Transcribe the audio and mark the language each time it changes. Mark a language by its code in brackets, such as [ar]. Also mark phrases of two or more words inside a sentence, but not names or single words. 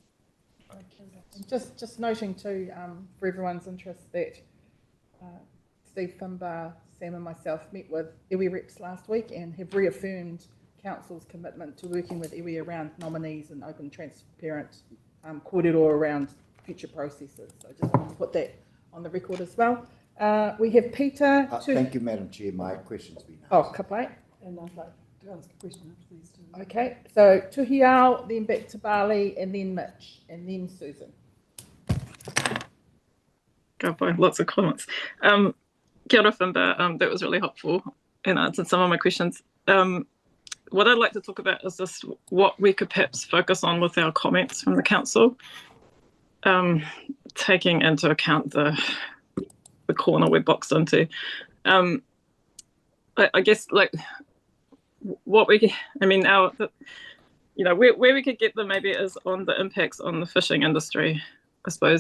[en] Just noting too, for everyone's interest, that Steve Finbar, Sam and myself met with iwi reps last week and have reaffirmed Council's commitment to working with iwi around nominees and open, transparent kōrero around future processes. So I just want to put that on the record as well. We have Peter. Thank you, Madam Chair. My question's been asked. [mi] Oh, ka pai. [en] And I'd like to ask a question after these two. Okay, so Tuhiao, then back to Bali, and then Mitch, and then Susan. Go by, lots of comments. [mi] Kia ora, Finbar. [en] That was really helpful and answered some of my questions. What I'd like to talk about is just what we could perhaps focus on with our comments from the council, taking into account the corner we're boxed into. I guess like what we, I mean, where we could get them maybe is on the impacts on the fishing industry, I suppose.